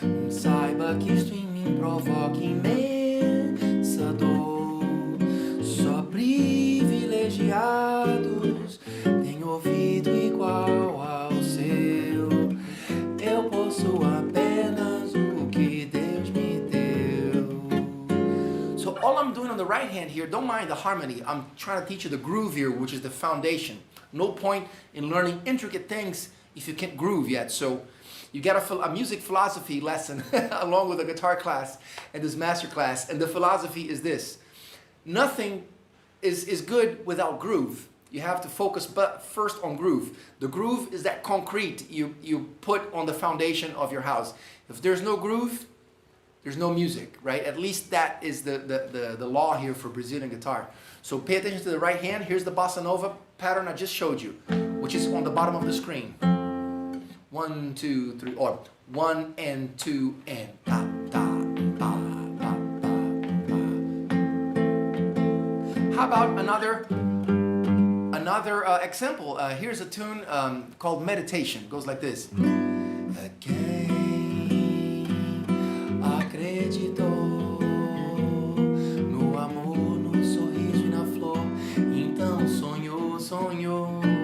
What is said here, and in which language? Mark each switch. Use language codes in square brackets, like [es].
[pt] Saiba que isto em mim provoca imensa dor. Só privilegiados têm ouvido igual ao seu. Eu posso apenas o que Deus me deu. [en] So all I'm doing on the right hand here, don't mind the harmony. I'm trying to teach you the groove here, which is the foundation. No point in learning intricate things if you can't groove yet. So you get a music philosophy lesson along with a guitar class and this master class. And the philosophy is this. Nothing is good without groove. You have to focus first on groove. The groove is that concrete you put on the foundation of your house. If there's no groove, there's no music, right? At least that is the law here for Brazilian guitar. So pay attention to the right hand. Here's the Bossa Nova pattern I just showed you, which is on the bottom of the screen. 1 2 3 or 1 and 2 and ta ta ta ta ta. How about another example? Here's a tune called Meditation. It goes like this. [pt] Quem acreditou no amor, no sorriso e na flor, então sonhou, sonhou.